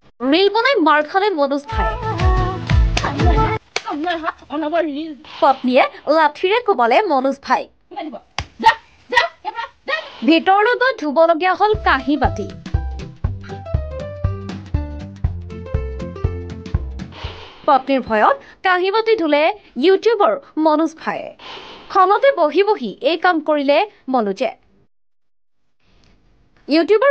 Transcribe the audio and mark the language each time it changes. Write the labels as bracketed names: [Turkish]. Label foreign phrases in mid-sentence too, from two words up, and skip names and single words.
[Assamese] ৰীল বনাই মাৰ খালে মনোজ ভাই পত্নীয়ে লাঠীৰে কোবালে মনোজ ভাই ভিতৰলৈ গৈ ধুবলগীয়া হল কাঁহী বাতি পত্নীৰ ভয়ত কাঁহী বাতি ধুলে ইউটিউবৰ মনোজ ভাই খনতে বহি বহি এই কাম কৰিলে মনোজে ইউটিউবৰ